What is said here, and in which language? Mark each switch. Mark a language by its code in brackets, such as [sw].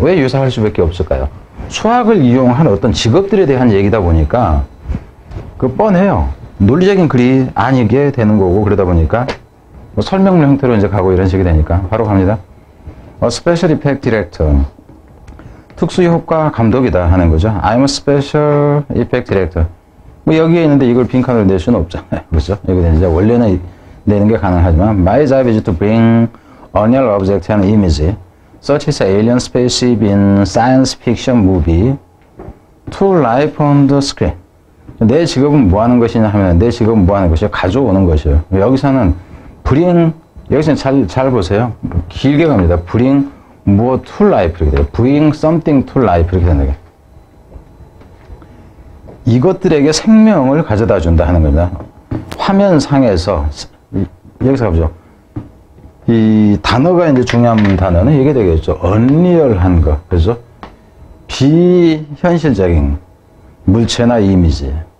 [ko] 왜 유사할 수밖에 없을까요? 수학을 이용한 어떤 직업들에 대한 얘기다 보니까 뻔해요. 논리적인 글이 아니게 되는 거고, 그러다 보니까 설명문 형태로 가고 이런 식이 되니까 바로 갑니다. [en] Special Effect Director, [ko] 특수 효과 감독이다 하는 거죠. [en] I'm a Special Effect Director. [ko] 여기에 있는데 이걸 빈칸으로 낼 수는 없잖아요. 그렇죠? 여기 이제 원래는 내는 게 가능하지만 [en] My job is to bring unreal object and image such as alien spaceship in science fiction movie to life on the screen. [ko] 내 직업은 뭐 하는 것이냐 하면 내 직업은 뭐 하는 것이요? 가져오는 것이에요. 여기서는 bring, 여기서는 잘 보세요. 길게 갑니다. bring 뭐 to life 이렇게 돼요. bring something to life 이렇게 된다. 이것들에게 생명을 가져다 준다 하는 겁니다. 화면상에서 여기서 가보죠. 이 단어가 중요한 단어는 이게 되겠죠. 언리얼한 것. 그래서 비현실적인 물체나 이미지.